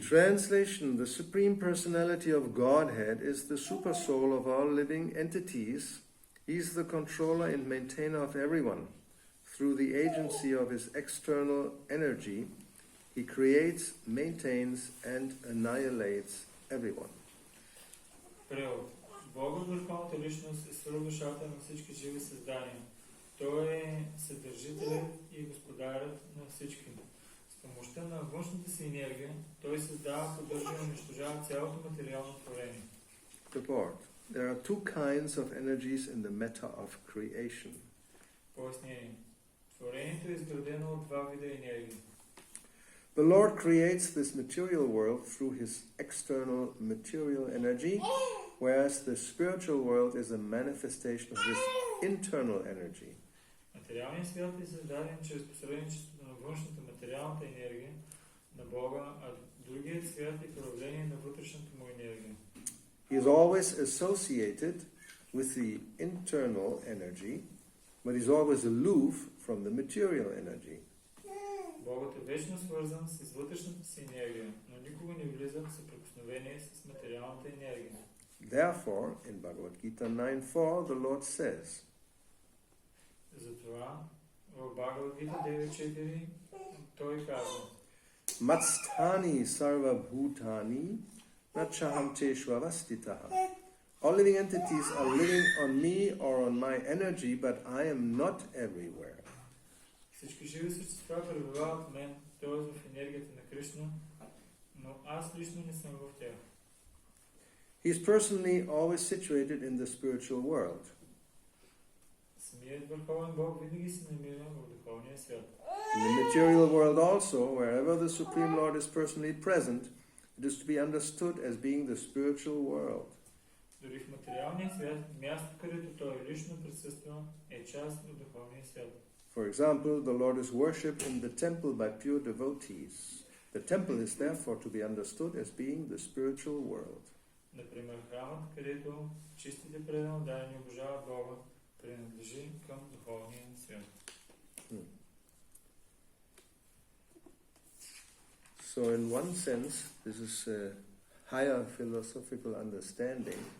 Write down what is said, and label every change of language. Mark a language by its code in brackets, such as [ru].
[en] Translation: The Supreme Personality of Godhead is the super soul of all living entities. He is the controller and maintainer of everyone. Through the agency of his external energy, he creates, maintains, and annihilates everyone. [bg] Превод Богът, върховната личност, е свърхдушата на всички живи създания. Той е съдържителят и господарят на всички. С помощта на външната си енергия, той създава, поддържа и унищожава цялото материално творение. [en] Report. There are two kinds of energies in the matter of creation. [bg] Пояснение. Творението е изградено от два вида енергии. [en] The Lord creates this material world through his external material energy, whereas the spiritual world is a manifestation of his internal energy. [bg] Материалният свят е създаден чрез посредничеството на външната материалната енергия на Бога, а другият свят е проявление на вътрешната му енергия. [en] He is always associated with the internal energy, but he's always aloof from the material energy. [bg] Богът е вечно свързан с вътрешната си енергия, но никога не влиза в съприкосновение с материалната енергия. [en] Therefore, in Bhagavad Gita 9.4, the Lord says, [bg] Затова в Бхагавад Гита 9.4 той казва: [sa] Matstani sarva bhutani nachaham teshvavastitaha. [en] All living entities are living on me or on my energy, but I am not everywhere. [bg] Всички живи същества пребивават в мен, т.е. в енергията на Кришна, но аз лично не съм в тях. [en] He is personally always situated in the spiritual world. [bg] Самият върховен Бог винаги се намира в духовния свят. [en] In the material world also, wherever the Supreme Lord is personally present, it is to be understood as being the spiritual world. [bg] Дори в материалния свят, място, където той лично присъства, е част от духовния свят. [en] For example, the Lord is worshipped in the temple by pure devotees. The temple is therefore to be understood as being the spiritual world. [bg] Например, храмът, където чистите преданодайни обожават Бога, принадлежи към духовния свят. [en] So in one sense, this is a higher philosophical understanding.